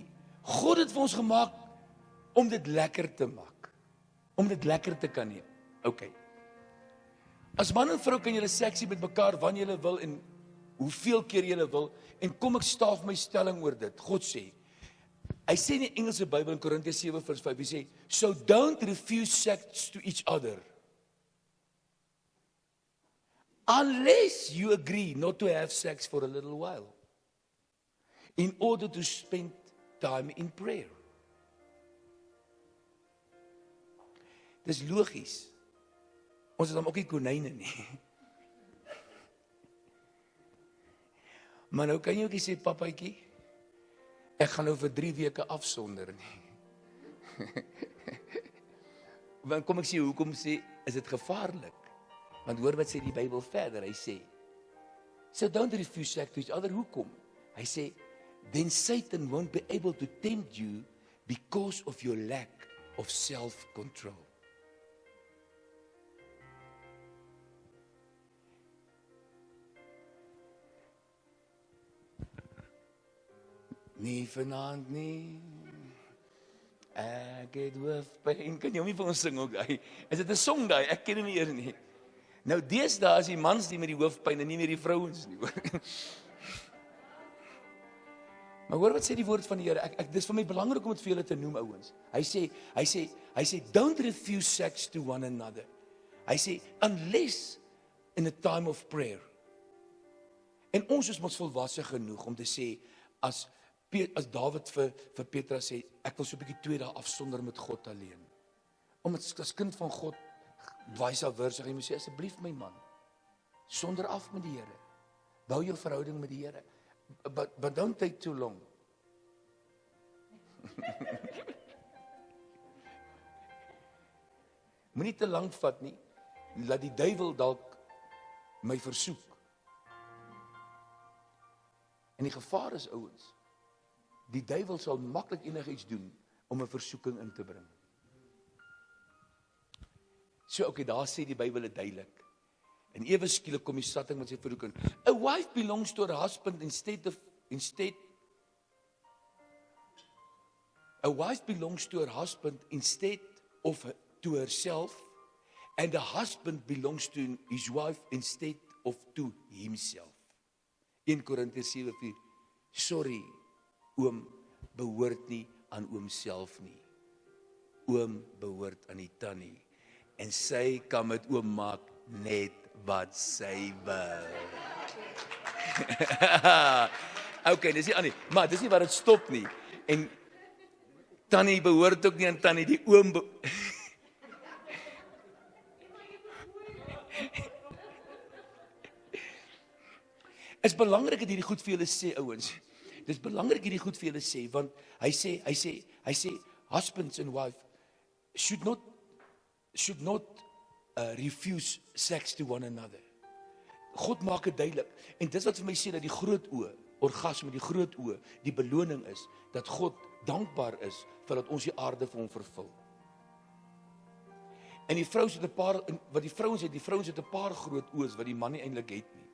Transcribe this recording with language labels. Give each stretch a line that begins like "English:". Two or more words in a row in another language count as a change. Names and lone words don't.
Afrikaans: God het vir ons gemaak om dit lekker te maak, om dit lekker te kan hê. Okay. As man en vrou kan julle seksie met mekaar wanneer julle wil en hoeveel keer julle wil, en kom ek staaf my stelling oor dit. God sê, hy sê in die Engelse Bybel in Korintiërs 7:5, hy sê,
English: so don't refuse sex to each other, unless you agree not to have sex for a little while, in order to spend time in prayer.
Afrikaans: Dis logies. Ons is dan ook nie konyne nie. Maar nou kan jy ook nie sê, papaatjie, ek gaan nou vir 3 weke afsonder nie. Want kom ek sê, hoekom sê, is dit gevaarlik? Want hoor wat sê die Bybel verder, hy sê,
English: so don't refuse sex to each other,
Afrikaans: hoekom? Hy sê,
English: then Satan won't be able to tempt you because of your lack of self-control.
Afrikaans: Nie vanaand nie, ek het hoofpyn. Kan jy hom nie vir ons sing ook, hy? Is dit 'n song daai? Ek ken hom nie eers nie. Nou deesdae is die mans die met die hoofpyn en nie meer die vrouens nie, hoor. Maar hoor wat sê die woord van die Here? Dis vir my belangrik om dit vir julle te noem, ouens. Hy sê,
English: don't refuse sex to one another.
Afrikaans: Hy sê,
English: unless in a time of prayer.
Afrikaans: En ons is mos volwasse genoeg om te sê, as Dawid vir Petrus sê, ek wil so 'n bietjie 2 dae afsonder met God alleen. Omdat as kind van God,
English: vice versa,
Afrikaans: jy moet sê, asseblief my man, sonder af met die Here. Bou jou verhouding met die Here.
English: But don't take too long.
Afrikaans: Moenie te lank vat nie, laat die duiwel dalk my versoek. En die gevaar is, ouens, die duiwel sal maklik enigiets doen om 'n versoeking in te bring. So, okay, daar sê die Bybel dit duidelik. En ewe skielik kom die satting met sy versoeking.
English: A wife belongs to her husband A wife belongs to her husband instead of to herself, and the husband belongs to his wife instead of to himself.
Afrikaans: 1 Korintiërs 7:4. Sorry, oom behoort nie aan oom self nie. Oom behoort aan die tannie. En sy kan met oom maak net wat sy wil. Okay, dis nie aan nie, maar dis nie waar dit stop nie. En tannie behoort ook nie aan tannie, die oom is belangrik dat hierdie goed vir julle sê, ouens. Dis belangrik hierdie goed vir julle sê, want hy sê,
English: husbands and wife should not refuse sex to one another.
Afrikaans: God maak dit duidelik. En dis wat vir my sê dat die groot oë, orgasme, die groot oë, die beloning is, dat God dankbaar is vir dat ons die aarde vir hom vervul. En die vrouens het 'n paar groot oë wat die man nie eintlik het nie.